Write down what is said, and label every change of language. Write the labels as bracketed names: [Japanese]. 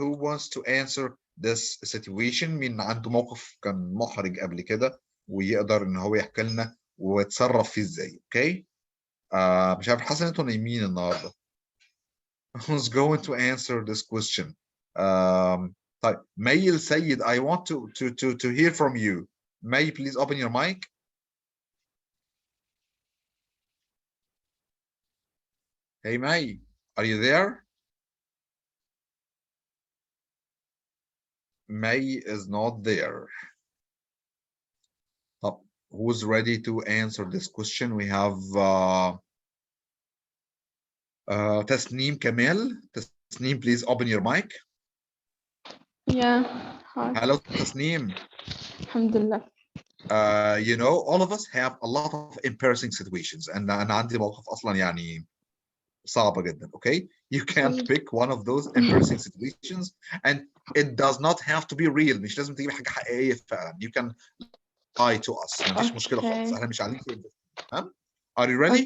[English] Who wants to answer this situation؟ [Arabic] مين عنده موقف كان محرج قبل كده ويقدر ان هو يحكي لنا ويتصرف فيه ازاي؟ اوكي. مش عارف، حاسس ان انتوا نايمين النهارده. [English] Who's going to answer this question? طيب May السيد, I want to hear from you. May, please open your mic. Hey May, are you there? May is not there. Who's ready to answer this question? We have Tasneem Kamel. Tasneem, please open your mic. Yeah. Hi. Hello, Tasneem. Alhamdulillah. You know, all of us have a lot of embarrassing situations. [Arabic] And أنا عندي موقف أصلا يعني صعبة جدا. [English] Okay, you can pick one of those embarrassing situations, and it does not have to be real. [Arabic] مش لازم تجيب حاجة حقيقية فعلا. [English] You can lie to us. [Arabic] ما فيش مشكلة خالص. احنا مش قاعدين في [English] Are you ready?